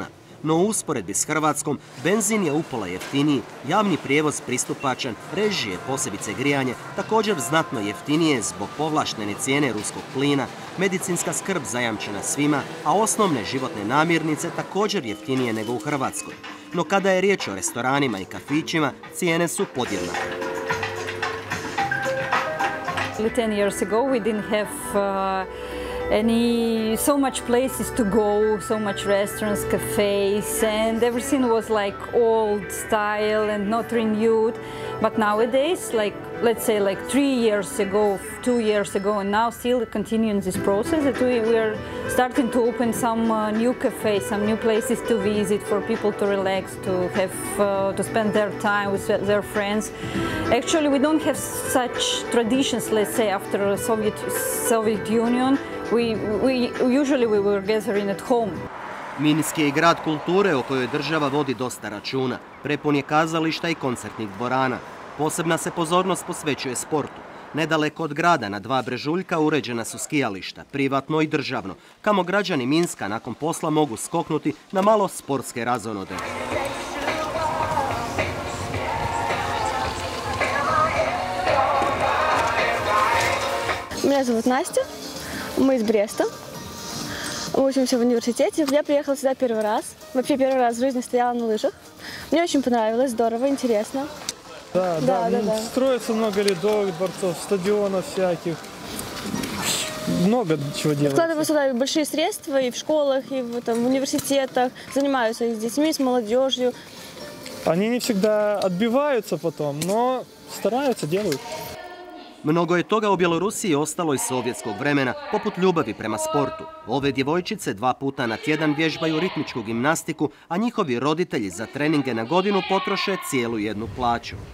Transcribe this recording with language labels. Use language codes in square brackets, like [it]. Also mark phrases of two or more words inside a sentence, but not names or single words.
[hr] No u usporedbi s Hrvatskom, benzin je upola jeftiniji, javni prijevoz pristupačan, režije, posebice grijanje, također znatno jeftinije zbog povlaštene cijene ruskog plina, medicinska skrb zajamčena svima, a osnovne životne namirnice također jeftinije nego u Hrvatskoj. No kada je riječ o restoranima i kafićima, cijene su podjednake. [en] 10 years ago we didn't have so much places to go, so much restaurants, cafes, and everything was like old style and not renewed. But nowadays, let's say 3 years ago, 2 years ago, and now still continuing this process, that we are starting to open some new cafes, some new places to visit for people to relax, to have to spend their time with their friends. Actually, we don't have such traditions, let's say, after Soviet Union. Usually we were gathering at home. [hr] Minsk je i grad kulture o kojoj država vodi dosta računa. Prepun je kazališta i koncertnih dvorana. Posebna se pozornost posvećuje sportu. Nedaleko od grada na 2 brežuljka uređena su skijališta, privatno i državno, kamo građani Minska nakon posla mogu skoknuti na malo sportske razonode. [ru] Меня зовут Настя, мы из Бреста, мы учимся в университете. Я приехала сюда первый раз, вообще первый раз в жизни стояла на лыжах. Мне очень понравилось, здорово, интересно. Да. Строится много ледовых дворцов, стадионов всяких, много чего делается. Вкладываю сюда большие средства и в школах, и в университетах, занимаются и с детьми, с молодежью. Они не всегда отбиваются потом, но стараются, делают. [hr] Mnogo je toga u Bjelorusiji ostalo iz sovjetskog vremena, poput ljubavi prema sportu. Ove djevojčice 2 puta na tjedan vježbaju ritmičku gimnastiku, a njihovi roditelji za treninge na godinu potroše cijelu jednu plaću.